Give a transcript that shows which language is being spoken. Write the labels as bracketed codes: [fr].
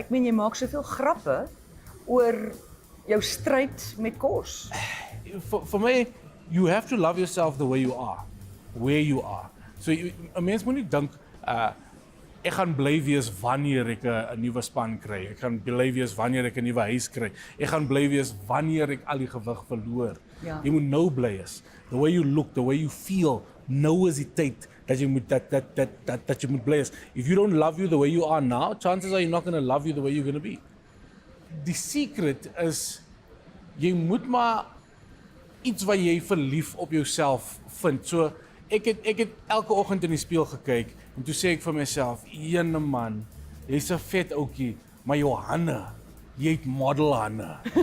[af] Ek meen jy maak soveel grappe oor jou stryd met kos. [en] For me, you have to love yourself the way you are, where you are. [af] So 'n mens moet nie dink ek gaan bly wees wanneer ek 'n nuwe span kry. Ek gaan bly wees wanneer ek 'n nuwe huis kry. Ek gaan bly wees wanneer ek al die gewig verloor. Ja. Jy moet nou bly is. [en] The way you look, the way you feel, [af] nou is die tyd dat jy moet dat jy moet bly is. [en] If you don't love you the way you are now, chances are you're not going to love you the way you're going to be. [af] Die secret is jy moet maar iets wat jy verlief op jouself vind. So ek het elke oggend in die spieël gekyk en toe sê ek vir myself, "Ene man, jy's 'n vet ouetjie, maar jou hande, jy het modelhande.